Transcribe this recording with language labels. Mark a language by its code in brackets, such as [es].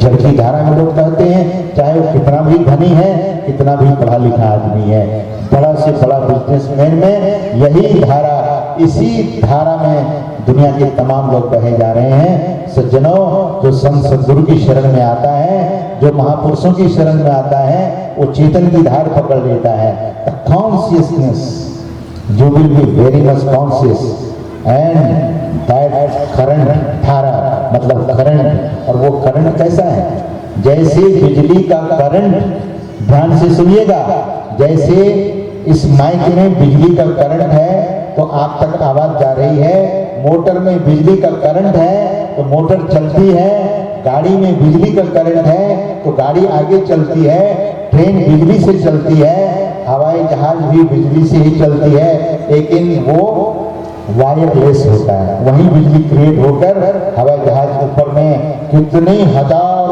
[hi] जड़ की धारा में लोग कहते हैं, चाहे वो कितना भी धनी है, कितना भी पढ़ा लिखा आदमी है, बड़ा से बड़ा बिजनेसमैन में यही धारा, इसी धारा में दुनिया के तमाम लोग कहे जा रहे हैं। सज्जनों, जो संत सद्गुरु की शरण में आता है, जो महापुरुषों की शरण में आता है, वो चेतन की धार पकड़ लेता है। [en] consciousness, you will be very much conscious and that current, [hi] धारा मतलब करंट। और वो करंट कैसा है? जैसे बिजली का करंट, ध्यान से सुनिएगा, जैसे इस माइक में बिजली का करंट है तो आप तक आवाज जा रही है, मोटर में बिजली का करंट है तो मोटर चलती है, गाड़ी में बिजली का करंट है तो गाड़ी आगे चलती है, ट्रेन बिजली से चलती है, हवाई जहाज भी बिजली से ही चलती है, लेकिन वो वायरलेस होता है। वहीं बिजली क्रिएट होकर हवाई जहाज ऊपर में कितने हजार